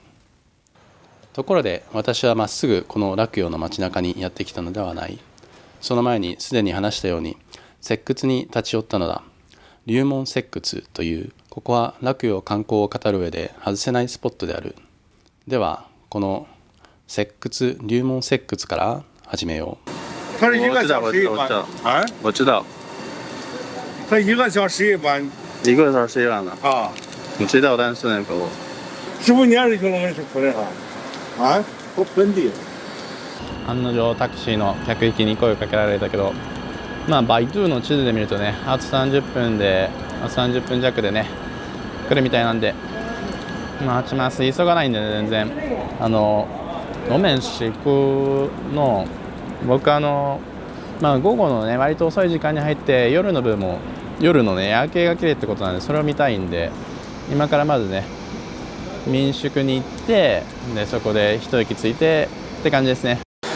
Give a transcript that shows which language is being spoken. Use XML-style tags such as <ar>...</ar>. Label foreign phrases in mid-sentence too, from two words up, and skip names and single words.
<ja>ところで私はまっすぐこの洛陽の街中にやってきたのではない。その前にすでに話したように石窟に立ち寄ったのだ。龍門石窟という、ここは洛陽観光を語る上で外せないスポットである。ではこの石窟龍門石窟から始めよう。</ja> <zh>它是一个小时一班啊，我知道，它一个小时一班一个小时一晚的，啊。我知道，但是那个我师傅，你也是云龙门市出来的啊？我本地。</zh> <ja>案の定タクシーの客引きに声をかけられたけど、バイドゥの地図で見るとね、あと30分弱でね来るみたいなんで、待ちます。急がないんでね、全然。路面市区の僕午後のね割と遅い時間に入って夜のね夜景が綺麗ってことなんで、それを見たいんで、今からまずね民宿に行ってでそこで一息ついてって感じですね。</ja>